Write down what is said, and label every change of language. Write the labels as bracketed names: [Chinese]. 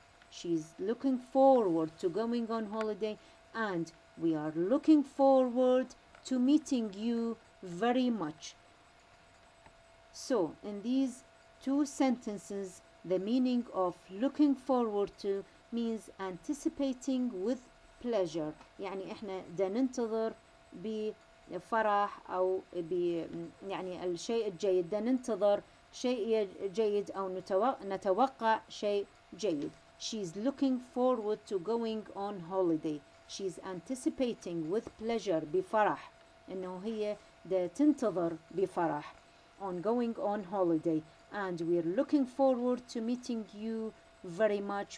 [English] She's looking forward to going on holiday, and we are looking forward to meeting you very much. So in these two sentences, the meaning of looking forward to means anticipating with pleasure. [Arabic] يعني احنا دا ننتظر بفرح او يعني الشيء الجيد، دا ننتظر شيء جيد او نتوقع شيء جيد. [English] She's looking forward to going on holiday. She's anticipating with pleasure بفرح، انه هي دا تنتظر بفرح on going on holiday. And we're looking forward to meeting you very much.